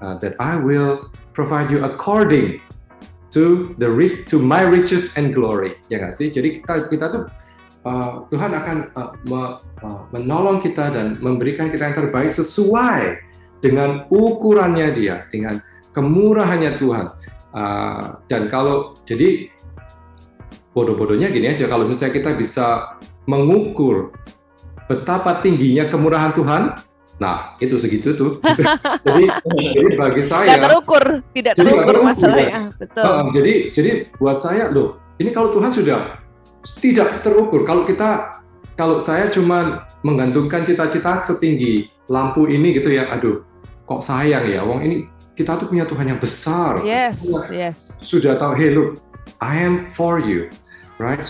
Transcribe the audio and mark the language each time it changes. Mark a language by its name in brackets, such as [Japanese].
[English] That I will provide you according to my riches and glory. [Indonesian] Ya nggak sih? Jadi kita tuh Tuhan akan menolong kita dan memberikan kita yang terbaik sesuai dengan ukurannya Dia, dengan kemurahannya Tuhan. Dan jadi bodoh-bodohnya gini aja, kalau misalnya kita bisa mengukur betapa tingginya kemurahan Tuhan, nah itu segitu tuh. jadi bagi saya tidak terukur masalahnya, betul. Jadi buat saya loh, ini kalau Tuhan sudah tidak terukur, kalau saya cuma menggantungkan cita-cita setinggi lampu ini gitu ya, aduh, kok sayang ya, wong ini kita tuh punya Tuhan yang besar. [English] Yes. [Indonesian] Sudah tahu, [English] hey look, I am for you, right?